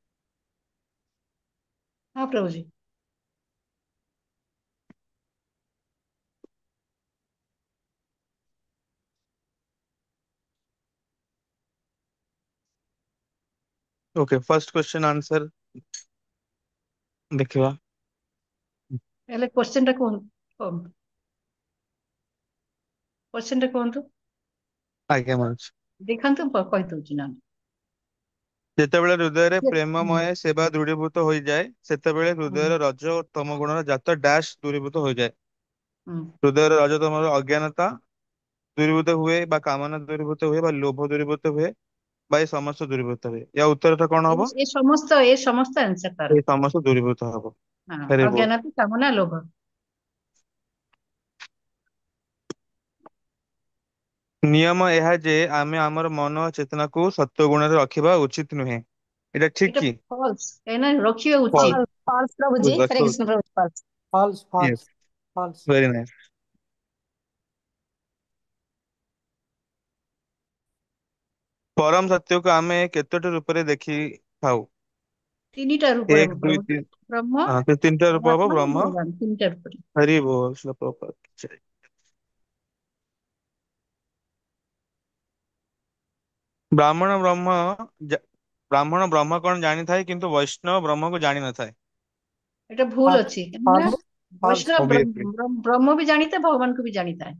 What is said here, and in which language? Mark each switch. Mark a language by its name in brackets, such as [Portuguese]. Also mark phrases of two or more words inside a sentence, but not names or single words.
[Hindi] हाँ प्रभु जी। [English] okay, first question answer देखिवा। [Odia] हेले क्वेश्चन टा कोन क्वेश्चन टा कोन [Hindi] आज्ञा माता जी। [Odia] ଦେଖନ୍ତୁ କହି ଦଉଛି ନା। ଯେତେବେଳେ ହୃଦୟରେ ହୁଁ, ପ୍ରେମମୟ ସେବା ଦୃଢୀଭୂତ ହୋଇଯାଏ, ସେତେବେଳେ ହୁଁ, ହୃଦୟର ରଜ ଓ ତମ ଗୁଣର ଜାତ ଡ୍ୟାଶ ଦୂରୀଭୂତ ହୋଇଯାଏ। ହୁଁ। ହୃଦୟର ରଜ ତମର ଅଜ୍ଞାନତା ଦୂରୀଭୂତ ହୁଏ, ବା କାମନା ଦୂରୀଭୂତ ହୁଏ, ବା ଲୋଭ ଦୂରୀଭୂତ ହୁଏ, ବା ଏ ସମସ୍ତ ଦୂରୀଭୂତ ହୁଏ। ୟା ଉତ୍ତରଟା କଣ ହବ? ଏ ସମସ୍ତ आंसर ତାର। ଏ ସମସ୍ତ ଦୂରୀଭୂତ ହବ। [Hindi] हाँ [English] very good. [Odia] ଅଜ୍ଞାନତା କାମନା ଲୋଭ। ନିୟମ ଏହା ଯେ ଆମେ ଆମର ମନ ଓ ଚେତନାକୁ ସତ୍ୱ ଗୁଣରେ ରଖିବା ଉଚିତ ନୁହେଁ। ଏଇଟା ଠିକ এটা କି? ଫଲ୍ସ କାହିଁକି ନା ରଖିବା [English] ଫଲ୍ସ। [Odia] ଉଚିତ। [Hindi] फॉल्स प्रभु जी। हरे कृष्ण प्रभु जी, [English] फॉल्स। फॉल्स यस, false false. very nice. [Odia] परम सत्यକୁ ଆମେ କେତୋଟି ରୂପରେ ଦେଖିଥାଉ? ତିନିଟା ରୂପରେ ଏକ ଦୁଇ ପ୍ରଭୁ ତିନି। ବ୍ରହ୍ମ ହଁ, ତ ତିନିଟା ରୂପ ହବ। ପରମାତ୍ମା ବ୍ରହ୍ମ, ଭଗବାନ ତିନିଟା ରୂପରେ। [Hindi] हरि बोल, श्रील प्रभुपाद की जय। [Odia] ବ୍ରାହ୍ମଣ ବ୍ରହ୍ମ ଜା- ବ୍ରାହ୍ମଣ ବ୍ରହ୍ମ କଣ ଜାଣିଥାଏ, କିନ୍ତୁ ବୈଷ୍ଣବ ବ୍ରହ୍ମକୁ ଜାଣିନଥାଏ। এটা ଭୁଲ ଅଛି କାହିଁକି ନା [English] false false. [Odia] ବୈଷ୍ଣବ [English] Obviously। [Odia] ବ୍ରହ୍ମ ବି ଜାଣିଥାଏ ଭଗବାନଙ୍କୁ ବି ଜାଣିଥାଏ।